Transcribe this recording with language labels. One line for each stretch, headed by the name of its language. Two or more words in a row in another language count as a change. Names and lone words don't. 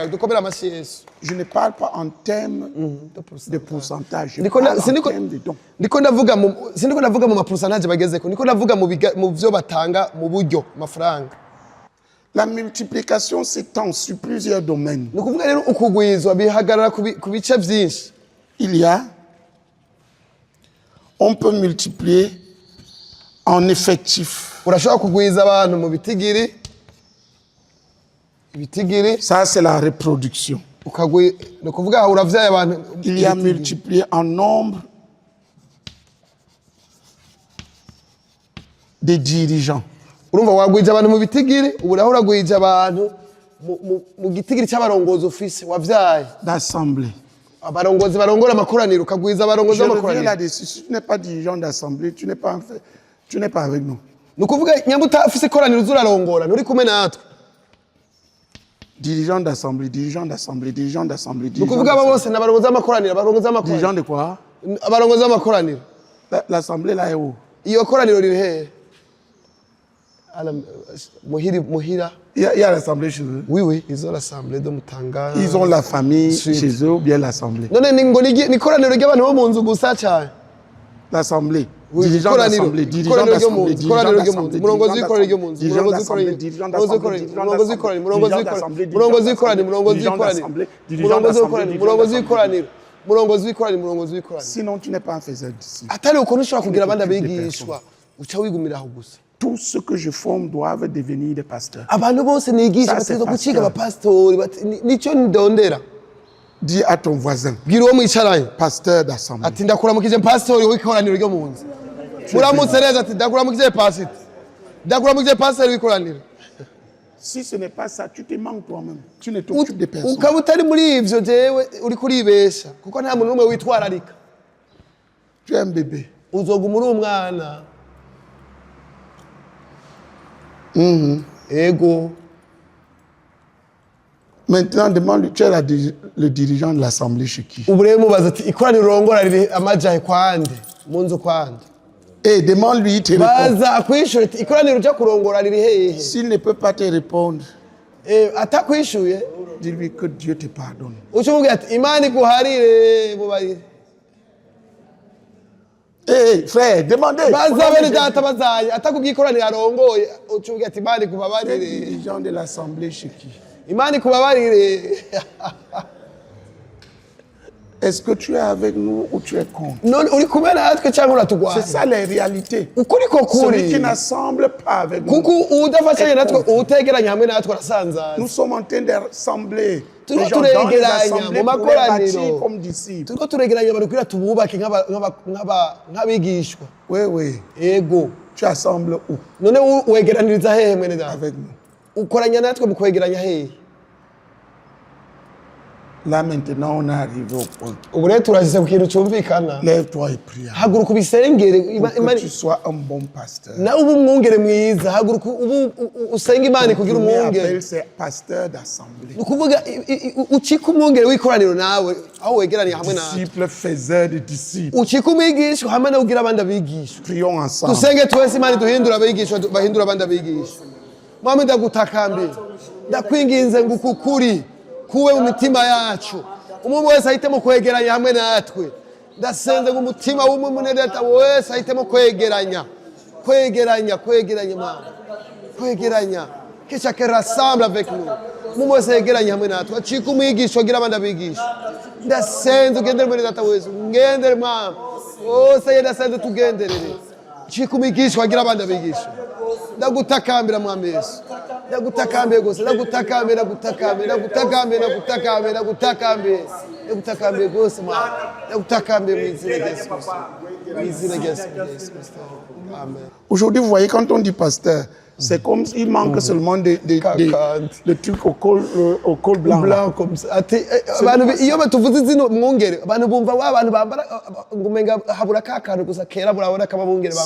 Rundi: Dukomera amashyi Yesu.
French: Je ne parle pas en termes de pourcentage, je
Rundi: Ndiko
French: parle en termes de dons.
Rundi: ndiko ndavuga mu mapurusantaje bagezeko, ndiko ndavuga mu vyo batanga mu buryo amafaranga.
French: La multiplication s'étend sur plusieurs domaines.
Rundi: Ni ukuvuga rero ukugwizwa bihagarara ku bice vyinshi.
French: On peut multiplier en effectif.
Rundi: Urashobora kugwiza abantu mu bitigiri.
French: Ça, c'est la reproduction.
Rundi: ni ukuvuga uravyaye abantu.
French: Il y a multiplié en nombre des dirigeants.
Rundi: Urumva wagwije abantu mu bitigiri, ubu naho uragwije abantu mu gitigiri cy'abarongozi ufise wavyaye.
French: D'assemblée.
Rundi: Abarongozi barongora amakoraniro ukagwiza abarongozi
French: Je reviens
Rundi: b'amakoraniro.
French: là-dessus. Si tu n'es pas dirigeant d'assemblée, tu n'es pas avec nous.
Rundi: Ni ukuvuga nyambuta ufise ikoraniro uzurarongora nturi kumwe natwe.
French: Dirigeant d'assemblée, dirigeant d'assemblée, dirigeant d'assemblée.
Rundi: Ni ukuvuga abo bose n'abarongozi b'amakoraniro, abarongozi b'amakoraniro.
French: Dirigeant de quoi?
Rundi: Abarongozi b'amakoraniro.
French: L'assemblée là est où?
Rundi: Iyo koraniro riri hehe? Muhira.
French: Il y a l'assemblée chez eux. Oui, ils ont l'assemblée de Mutanga. Ils ont la famille chez eux ou bien l'assemblée.
Rundi: None ni koraniro ry'abantu bo mu nzu gusa cyane.
French: L'assemblée. Oui, Dirigeant d'assemblée, dirigeant d'assemblée, dirigeant d'assemblée,
Rundi: murongozi w'ikoraniro ryo mu nzu, murongozi w'ikoraniro, murongozi w'ikoraniro, murongozi w'ikoraniro, murongozi w'ikoraniro, murongozi w'ikoraniro, murongozi w'ikoraniro, murongozi w'ikoraniro, murongozi w'ikoraniro.
French: Sinon tu n'es pas un faiseur d'ici.
Rundi: Atari ukuntu ushobora kugira abandi abigishwa uca wigumira aho gusa.
French: Tous ceux que je forme doivent devenir des pasteurs.
Rundi: Abantu bose nigisha bategerezwa guciga abapasitori, nicyo ndondera.
French: Dis à ton voisin,
Rundi: Bwira uwo mwicaranye,
French: pasteur d'assemblée.
Rundi: ati ndakuramukije pastori w'ikoraniro ryo mu nzu. Muramutse neza ati ndakuramukije pastor. Ndakuramukije pastori w'ikoraniro.
French: Si ce n'est pas ça, tu te manques toi-même. Tu ne t'occupes des personnes.
Rundi: Ukaba utari muri ivyo jewe uri kuribesha kuko nta muntu n'umwe witwararika.
French: Tu es un bébé.
Rundi: Uzoguma uri umwana. Ego.
French: Maintenant, demande, tu es le dirigeant de l'assemblée chez qui?
Rundi: Ubu rero mubaza ati ikoraniro rongora riri amajahe kwande mu nzu kwande.
French: Et demande-lui, il te répond.
Rundi: Baza akwishura ati ikoraniro ryo kurongora riri hehe.
French: S'il ne peut pas te répondre,
Rundi: atakwishuye
French: dis-lui que Dieu te pardonne.
Rundi: ucumubwira ati Imana iguharire mubarire.
French: Frère, demandez.
Rundi: Baza bene data bazaye atakubwiye ikoraniro arongoye ucumubwira ati Imana igubabarire.
French: Dirigeant de l'assemblée chez qui?
Rundi: Imana ikubabarire.
French: Est-ce que tu es avec nous ou tu es contre?
Rundi: None uri kumwe natwe cyangwa uratugwana?
French: C'est ça les réalités.
Rundi: Ukuri ko
French: Celui qui
Rundi: kuri.
French: n'assemble pas avec nous.
Rundi: Kuko udafashanye natwe utegeranya hamwe natwe arasanzaza.
French: Nous sommes en train d'assembler
Rundi: Turiko
French: les gens dans les
Rundi: turegeranya
French: assemblées
Rundi: mu
French: pour les
Rundi: makoraniro.
French: bâtir comme disciples.
Rundi: Turiko turegeranya abantu kugira tububake nk'abigishwa.
French: Oui.
Rundi: Ego.
French: Tu assembles où?
Rundi: None wegeraniriza hehe mwene data?
French: Avec nous.
Rundi: Ukoranya natwe mu kwegeranya hehe?
French: Là maintenant, on est arrivé au point.
Rundi: Ubu rero turashyize ku kintu cyumvikana.
French: Lève-toi et prie.
Rundi: Haguruka ubisengere.
French: Pour que tu sois un bon pasteur.
Rundi: Nawe ubu umwungere mwiza. Haguruka ubu usenga Imana kugira umwungere.
French: appelle ces pasteurs d'assemblée.
Rundi: Ni ukuvuga ucika umwungere w'ikoraniro nawe aho wegeraniye hamwe nawe.
French: Disciples faiseurs de disciples.
Rundi: Ucika umwigishwa hamwe nawe ugira abandi abigishwa.
French: Prions ensemble.
Rundi: Dusenge twese Imana duhindura abigishwa bahindura abandi abigishwa. Mwami ndagutakambira. Ndakwinginze ngo ukukuri kuwe mu mitima yacu. Umuntu wese ahitemo kwegeranya hamwe natwe. Ndasenze ngo umutima w'umuntu data wese ahitemo kwegeranya. Kwegeranya Imana. Kwegeranya.
French: Que chacun rassemble avec nous.
Rundi: Umuntu wese yegeranya hamwe natwe. Acika umwigisha agira abandi abigisha. Ndasenze ugendere muri data wese. Ngendere mama. Ose ndasenze tugenderere. Acika umwigisha agira abandi abigisha. Ndagutakambira mwami Yesu. Ndagutakambira gose, ndagutakambira gose mwana. Ndagutakambira mu izina rya Yesu Kristo. Mu izina rya Yesu Kristo. Amen.
French: Aujourd'hui, vous voyez, quand on dit pasteur, c'est comme s'il manque seulement de trucs au col blanc. Blanc comme ça.
Rundi: Ati abantu iyo batuvuze izino mwungere, abantu bumva abantu bambara ngumenga habura kakantu gusa kera burabona kaba mwungere bambara.